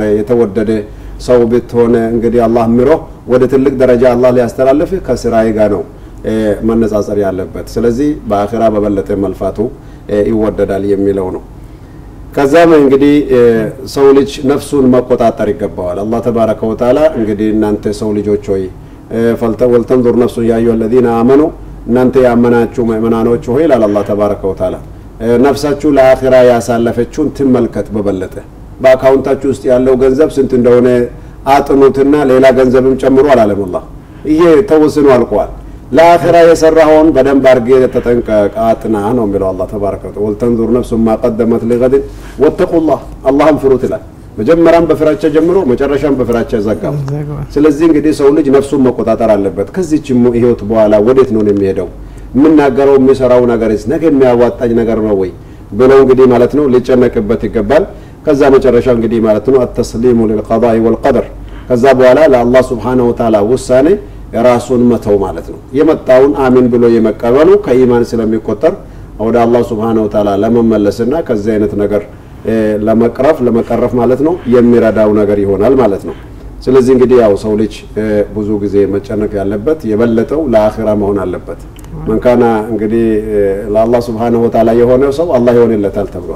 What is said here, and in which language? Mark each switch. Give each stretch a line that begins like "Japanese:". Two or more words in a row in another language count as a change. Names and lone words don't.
Amharic: የተወደደ ሰው ብትሆነ እንግዲህ አላህ ምሮ ወደ ትልቅ ደረጃ አላህ ሊያስተላልፍ ከስራይ ጋር ነው መነጻጸር ያለበት ስለዚህ በአኺራ በበለጠ መልፋቱ ይወደዳል የሚለው ነው ከዛም እንግዲህ ሰው ልጅ ነፍሱን መቆጣጠር ይገባዋል
Arabic: الله تبارك وتعالى
Amharic: እንግዲህ እናንተ ሰው ልጆች ሆይ
Arabic: ولتنظر نفس
Amharic: ያዩ
Arabic: الذين آمنوا
Amharic: እናንተ ያመናችሁ ሙእሚናኖች ሆይ ይላል
Arabic: الله تبارك وتعالى
Amharic: ነፍሳችሁ ለአኺራ ያሳለፈችውን ትመልከት በበለጠ በአካውንታችሁ ውስጥ ያለው ገንዘብ ስንት እንደሆነ አጥኑትና ሌላ ገንዘብም ጨምሩ አላለም አላህ ይሄ ተወስኖ አልቋል ለአኺራ የሰራውን በደንብ አርገ ተጠንቀቅ አጥና ነው የሚለው
Arabic: الله تبارك وتعالى ولتنظر
Amharic: ነፍሱ
Arabic: ما قدمت لغد واتقوا الله اللهم
Amharic: ፍሩት ይላል መጀመሪያም በፍራቻ ጀምሮ መጨረሻም በፍራቻ ዘጋው ስለዚህ እንግዲህ ሰው ልጅ ነፍሱን መቆጣጠር አለበት ከዚህም ህይወት በኋላ ወዴት ነው የሚሄደው ምንናገረው የሚሰራው ነገርስ ነገ የሚያዋጣኝ ነገር ነው ወይ ብሎ እንግዲህ ማለት ነው ሊጨነቅበት ይገባል ከዛ መጨረሻ እንግዲህ ማለት ነው
Arabic: التسليم للقضاء والقدر
Amharic: ከዛ በኋላ ለአላህ
Arabic: سبحانه وتعالى
Amharic: ውሳኔ ራሱን መተው ማለት ነው የመጣውን አሚን ብሎ የመቀበሉ ከኢማን ስለሚቆጠር ወደ አላህ
Arabic: سبحانه وتعالى
Amharic: ለመመለስና ከዚህ አይነት ነገር ለመቀረፍ ማለት ነው የሚረዳው ነገር ይሆናል ማለት ነው ስለዚህ እንግዲህ ያው ሰው ልጅ ብዙ ጊዜ መጨነቅ ያለበት የበለጠው ለአኺራ መሆን አለበት መንካና እንግዲህ ለአላህ
Arabic: سبحانه وتعالى
Amharic: የሆነው ሰው አላህ ይሆንለታል ተብሏል